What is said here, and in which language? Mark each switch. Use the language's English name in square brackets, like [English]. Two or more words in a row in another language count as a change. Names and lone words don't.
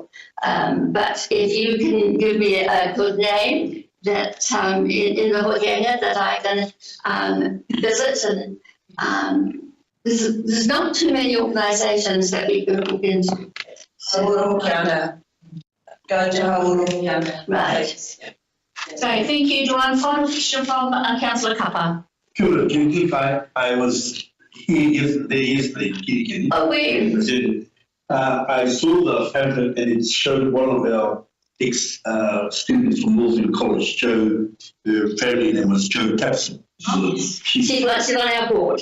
[English] But if you can give me a good name that in the Hokianga that I can visit, and there's not too many organisations that we can look into. Hokianga. Go to Hokianga. Right. So thank you, Joanne. Final question from Councillor Kappa. [Māori] Kia ora, Kinki. [English] I was here yesterday, Kirikiri. Oh, we. I saw the pamphlet and it showed one of our ex-students from Northern College, Joe, her family name was Joe Tapson. She's on our board.